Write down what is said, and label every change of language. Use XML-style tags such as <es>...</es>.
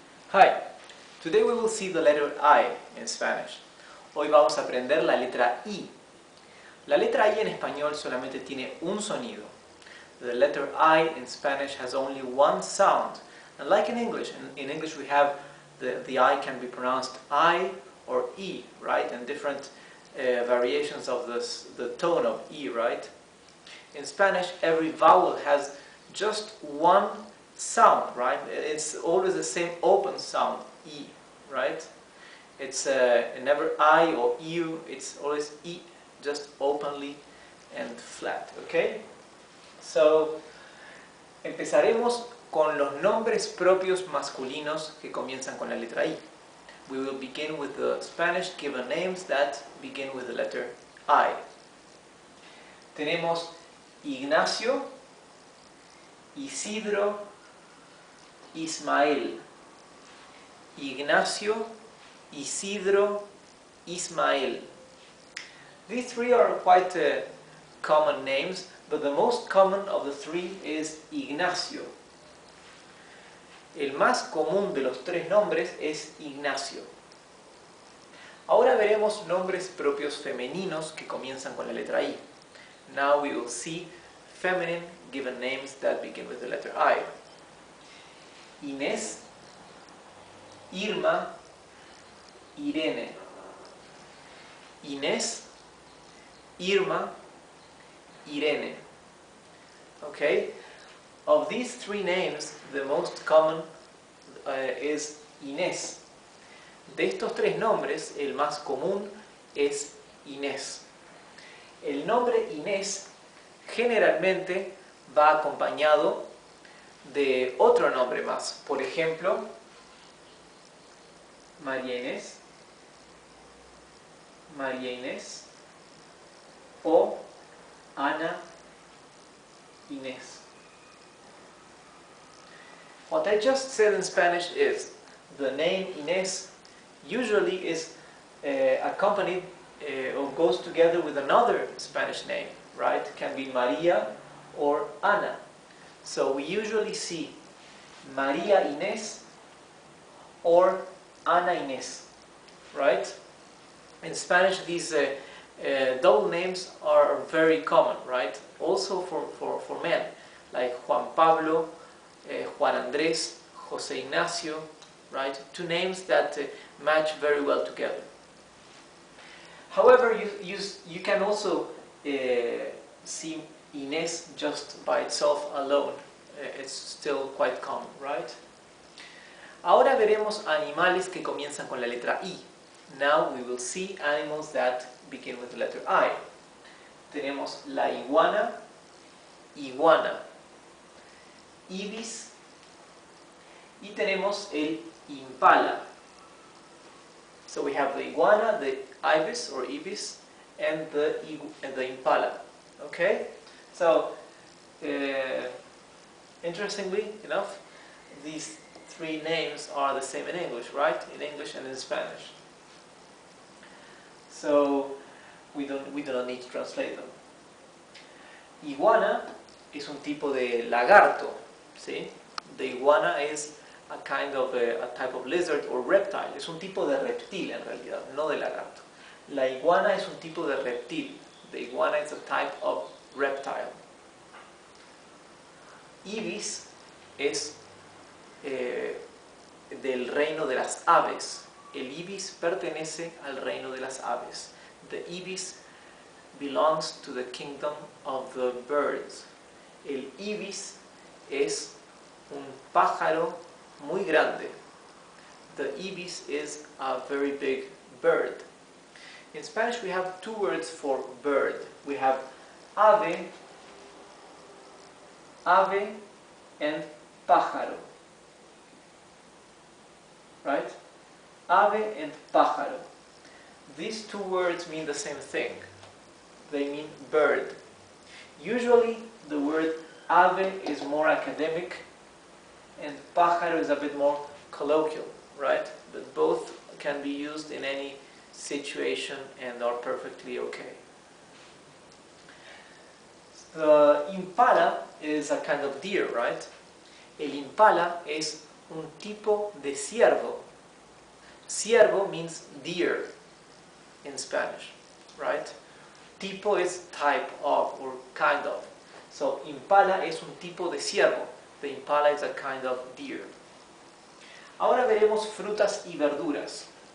<en>Hi, today we will see the letter I in Spanish.</en> <es>Hoy vamos a aprender la letra I. La letra I en español solamente tiene un sonido.</es> <en>The letter I in Spanish has only one sound. And like in English we have the I can be pronounced I or E, right? And different variations of the tone of E, right? In Spanish, every vowel has just one sound, right? It's always the same open sound, E, right? It's never I or U, it's always E, just openly and flat, okay?</en> <es>So, empezaremos con los nombres propios masculinos que comienzan con la letra I.</es> <en>We will begin with the Spanish given names that begin with the letter I.</en> <es>Tenemos Ignacio, Isidro, Ismael. Ignacio, Isidro, Ismael.</es> <en>These three are quite common names, but the most common of the three is Ignacio.</en> <es>El más común de los tres nombres es Ignacio. Ahora veremos nombres propios femeninos que comienzan con la letra I.</es> <en>Now we will see feminine given names that begin with the letter I.</en> <es>Inés, Irma, Irene. Inés, Irma, Irene. Okay?</es> <en>Of these three names, the most common is Inés.</en> <es>De estos tres nombres, el más común es Inés. El nombre Inés generalmente va acompañado de otro nombre más. Por ejemplo, María Inés, María Inés o Ana Inés.</es> <en>What I just said in Spanish is the name Inés usually is accompanied or goes together with another Spanish name, right? It can be María or Ana. So we usually see María Inés or Ana Inés, right? In Spanish, these double names are very common, right? Also for men, like Juan Pablo, Juan Andrés, José Ignacio, right? Two names that match very well together. However, you can also see Inés just by itself alone. It's still quite common, right?</en> <es>Ahora veremos animales que comienzan con la letra I.</es> <en>Now we will see animals that begin with the letter I.</en> <es>Tenemos la iguana, iguana, ibis, y tenemos el impala.</es> <en>So we have the iguana, the ibis or ibis, and the impala. Okay? So, interestingly enough, these three names are the same in English, right? In English and in Spanish. So, we do not need to translate them.</en> <es>Iguana es un tipo de lagarto, ¿sí?</es> <en>The iguana is a kind of a type of lizard or reptile.</en> <es>Es un tipo de reptil en realidad, no de lagarto. La iguana es un tipo de reptil.</es> <en>The iguana is a type of reptile.</en> <es>Ibis es del reino de las aves. El ibis pertenece al reino de las aves.</es> <en>The ibis belongs to the kingdom of the birds.</en> <es>El ibis es un pájaro muy grande.</es> <en>The ibis is a very big bird. In Spanish we have two words for bird. We have ave, ave and pájaro. Right? Ave and pájaro. These two words mean the same thing. They mean bird. Usually the word ave is more academic and pájaro is a bit more colloquial, right? But both can be used in any situation and are perfectly okay. The impala is a kind of deer, right?</en> <es>El impala es un tipo de ciervo.</es> <en>Ciervo means deer in Spanish, right? Tipo is type of or kind of. So</en> <es>impala es un tipo de ciervo.</es> <en>The impala is a kind of deer.</en> <es>Ahora veremos frutas y verduras.</es>